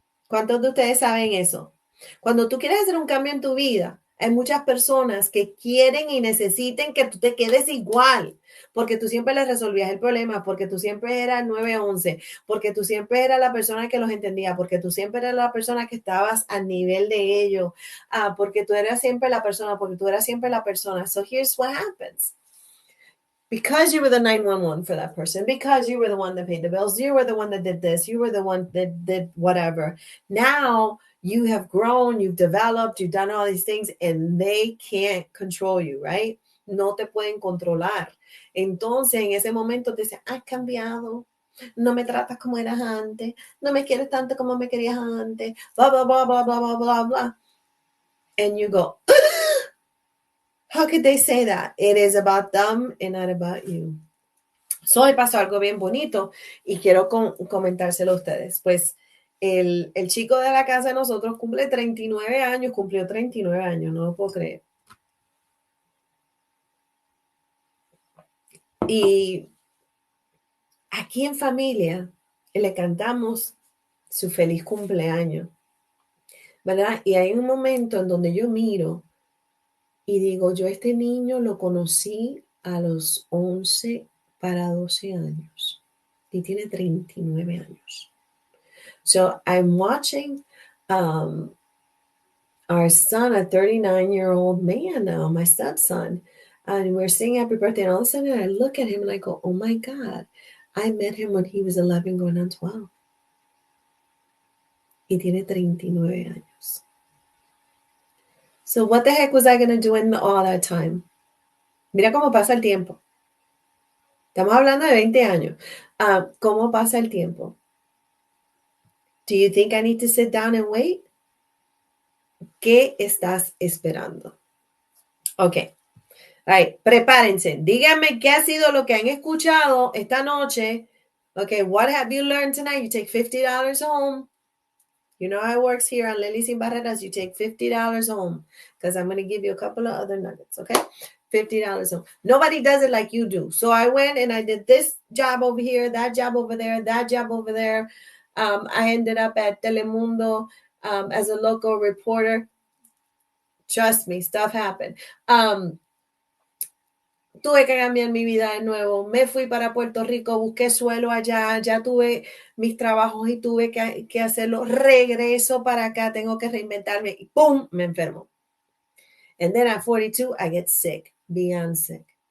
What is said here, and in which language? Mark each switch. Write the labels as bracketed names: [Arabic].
[Spanish] ¿Cuántos de ustedes saben eso? Cuando tú quieres hacer un cambio en tu vida, hay muchas personas que quieren y necesiten que tú te quedes igual, porque tú siempre les resolvías el problema, porque tú siempre eras 911, porque tú siempre eras la persona que los entendía, porque tú siempre eras la persona que estabas al nivel de ellos, porque tú eras siempre la persona, porque tú eras siempre la persona. [English] So here's what happens. Because you were the 911 for that person, because you were the one that paid the bills, you were the one that did this, you were the one that did whatever. Now you have grown, you've developed, you've done all these things, and they can't control you, right? [Spanish] No te pueden controlar. Entonces, en ese momento te dicen, has cambiado, no me tratas como eras antes, no me quieres tanto como me querías antes, blah, blah, blah, blah, blah, blah, blah, blah. [English] And you go, how could they say that? It is about them and not about you. [Spanish] So, hoy pasó algo bien bonito y quiero comentárselo a ustedes. Pues el chico de la casa de nosotros cumple 39 años, cumplió 39 años, no lo puedo creer. Y aquí en familia le cantamos su feliz cumpleaños, ¿verdad? Y hay un momento en donde yo miro y digo, yo a este niño lo conocí a los 11 para 12 años y tiene 39 años. [English] So I'm watching our son, a 39-year-old man now, my stepson, and we're saying happy birthday. And all of a sudden I look at him and I go, oh my God, I met him when he was 11 going on 12. [Spanish] Y tiene 39 años. [English] So what the heck was I going to do in all that time? [Spanish] Mira cómo pasa el tiempo. Estamos hablando de 20 años. ¿Cómo pasa el tiempo? [English] Do you think I need to sit down and wait? [Spanish] ¿Qué estás esperando? Ok. Right. Prepárense. Díganme qué ha sido lo que han escuchado esta noche. [English] Okay, what have you learned tonight? You take $50 home. You know how it works here on Lily Sin Barreras. You take $50 home because I'm going to give you a couple of other nuggets, okay? $50 home. Nobody does it like you do. So I went and I did this job over here, that job over there, that job over there. I ended up at Telemundo as a local reporter. Trust me, stuff happened. [Spanish] Tuve que cambiar mi vida de nuevo, me fui para Puerto Rico, busqué suelo allá, ya tuve mis trabajos y tuve que hacerlo, regreso para acá, tengo que reinventarme y ¡pum! Me enfermo. [English] And then at 42, I get sick, beyond sick.